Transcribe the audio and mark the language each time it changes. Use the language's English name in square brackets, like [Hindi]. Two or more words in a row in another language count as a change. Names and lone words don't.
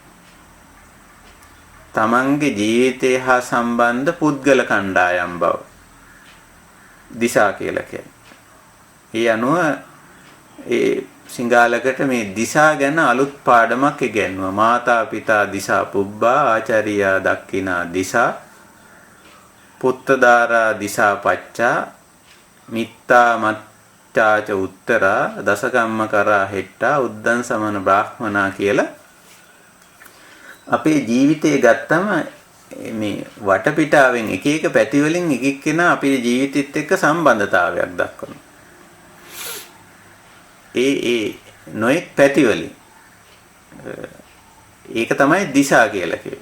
[Sinhala] තමන්ගේ ජීවිතය හා සම්බන්ධ පුද්ගල කණ්ඩායම් බව දිසා කියලා කියන්නේ. ඒ අනුව ඒ සිංහලකට මේ දිසා ගැන අලුත් පාඩමක් ඉගෙනුවා. [Pali] මාතා පිතා දිසා පුබ්බා ආචාර්යා දක්ඛිනා දිසා පුත්තදාරා දිසා පච්චා මිත්තා මච්චාච උත්තරා දසකම්ම කරා හෙට්ටා උද්දන් සමන බ්‍රාහ්මනා [Sinhala] කියලා අපේ ජීවිතේ ගත්තම මේ වටපිටාවෙන් එක එක පැති වලින් එක එක්කෙනා අපේ ජීවිතෙත් එක්ක සම්බන්ධතාවයක් දක්වනවා. ඒ නොඑක් පැති වලින් ඒක තමයි දිසා කියලා කියන්නේ.